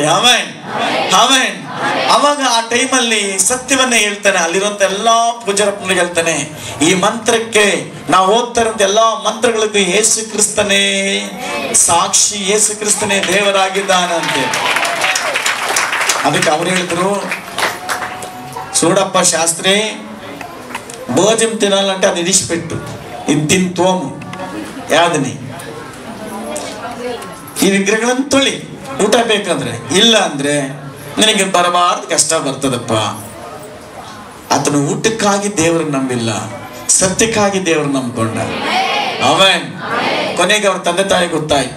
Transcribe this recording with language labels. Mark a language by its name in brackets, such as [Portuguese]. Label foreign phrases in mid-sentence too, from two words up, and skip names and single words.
[Kannada] ಆಮೇನ್ ಆಮೇನ್. ಅವಾಗ ಆ ಟೈಮಲ್ಲಿ ಸತ್ಯವನ್ನ ಹೇಳ್ತಾನೆ. ಅಲ್ಲಿರುವಂತ ಎಲ್ಲಾ ಪೂಜಾರಪ್ಪನಿಗೆ ಹೇಳ್ತಾನೆ, ಈ ಮಂತ್ರಕ್ಕೆ ನಾವು ಓದ್ತಾ ಇರುವಂತ ಎಲ್ಲಾ ಮಂತ್ರಗಳಿಗೂ ಯೇಸು ಕ್ರಿಸ್ತನೇ ಸಾಕ್ಷಿ, ಯೇಸು ಕ್ರಿಸ್ತನೇ ದೇವರಾಗಿದ್ದಾನಂತೆ. ಅದಕ್ಕೆ ಅವ್ರು ಹೇಳಿದ್ರು, [Telugu] చూడప్ప శాస్త్రి భోజనం తినాలంటే అది ఇడిచిపెట్టు, ఇది తిని తోము యాదని, [Kannada] ಈ ವಿಗ್ರಹಗಳನ್ನು ತೊಳಿ, ಊಟ ಬೇಕಂದ್ರೆ, ಇಲ್ಲ ಅಂದ್ರೆ ನಿನಗೆ ಬರಬಾರ್ದು ಕಷ್ಟ ಬರ್ತದಪ್ಪ. ಆತನು ಊಟಕ್ಕಾಗಿ ದೇವರನ್ನ ನಂಬಿಲ್ಲ, ಸತ್ಯಕ್ಕಾಗಿ ದೇವರು ನಂಬಿಕೊಂಡ. ಆಮೇನ್. ಕೊನೆಗೆ ಅವ್ರ ತಂದೆ ತಾಯಿ ಗೊತ್ತಾಯ್ತು.